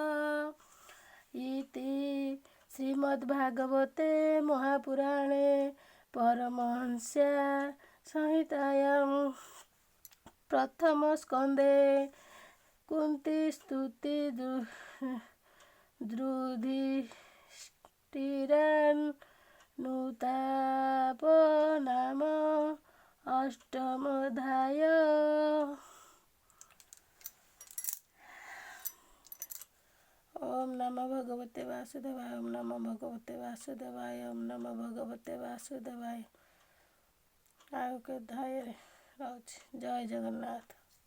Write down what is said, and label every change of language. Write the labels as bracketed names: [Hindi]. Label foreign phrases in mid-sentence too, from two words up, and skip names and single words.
[Sanskrit] ଇତି ଶ୍ରୀମଦ୍ଭାଗବତେ ମହାପୁରାଣେ ପରମହଂସ୍ୟା ସଂହିତାୟାଂ ପ୍ରଥମ ସ୍କନ୍ଧେ କୁନ୍ତି ସ୍ତୁତି ଯୁଧିଷ୍ଠିରାନୁତାପ ନାମ ଅଷ୍ଟମୋଧ୍ୟାୟ। ओम नमो भगवते वासुदेवाय ओम नमो भगवते वासुदेवाय ओम नमो भगवते वासुदेवाय। [Odia] ଆଉ କେତେ ଧାଇରେ ରହୁଛି। ଜୟ ଜଗନ୍ନାଥ।